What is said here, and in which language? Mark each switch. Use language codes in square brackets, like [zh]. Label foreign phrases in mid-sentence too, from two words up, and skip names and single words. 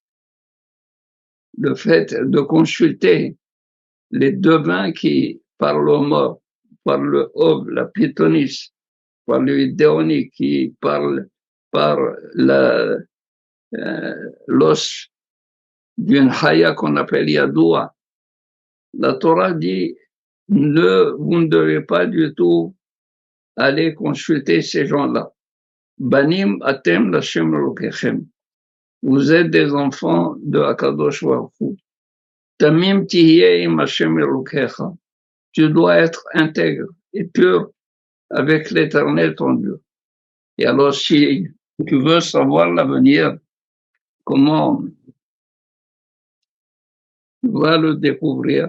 [fr] le fait de consulter les devins qui parlent aux morts, par le Ov, la Pythonis, par le Videoni qui parle par l'os d'une haya qu'on appelle Yadoua. La Torah dit, vous ne devez pas du tout aller consulter ces gens-là. [he] בנים אתם לה' אלוקיכם. [fr] Vous êtes des enfants de [he] הקדוש ברוך הוא. תמים תהיה עם ה' אלוקיך. [fr] Tu dois être intègre et pur avec l'Éternel ton Dieu. Et alors, si tu veux savoir l'avenir, comment tu vas le découvrir?